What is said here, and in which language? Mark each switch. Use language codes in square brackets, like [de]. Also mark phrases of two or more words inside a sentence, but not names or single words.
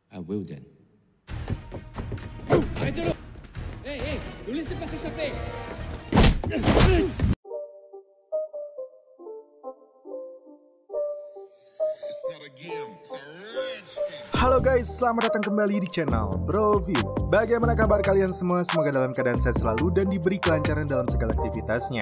[en] will then. [fr] Arrêtez-le! Hé, ne laissez pas s'échapper! [id] Halo guys, selamat datang kembali di channel Bro View. Bagaimana kabar kalian semua? Semoga dalam keadaan sehat selalu dan diberi kelancaran dalam segala aktivitasnya.